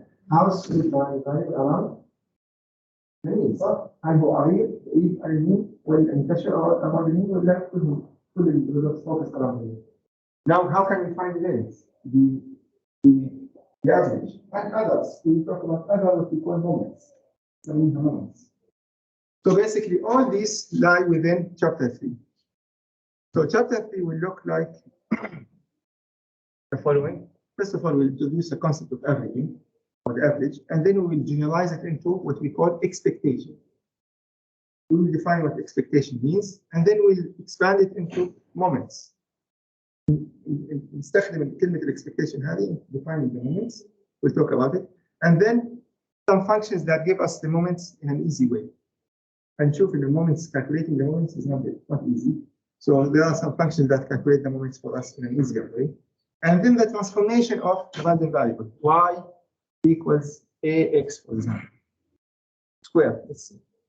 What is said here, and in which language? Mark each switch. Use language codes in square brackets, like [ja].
[en] House with random variable around [ar] جميل صح؟ هل هو عريض بعيد عن اليمين ولا انتشر أمام اليمين ولا كل الريزلتس [en] focus around the mean. Now, how can we find the limits? The average and others. We talk about other what we call moments. I mean moments. So basically, all these lie within chapter 3. So chapter 3 will look like the following. First of all, we'll introduce the concept of averaging or the average, and then we will generalize it into what we call expectation. We will define what expectation means, and then we'll expand it into moments. [ar] نستخدم كلمة الاكسبكتيشن هذه [en] defining the moments. We'll talk about it, and then some functions that give us the moments in an easy way. [ar] هنشوف [en] the moments, calculating the moments is not easy. So there are some functions that calculate the moments for us in an easier way. And then the transformation of the random variable, y equals ax, for example, square, let's see.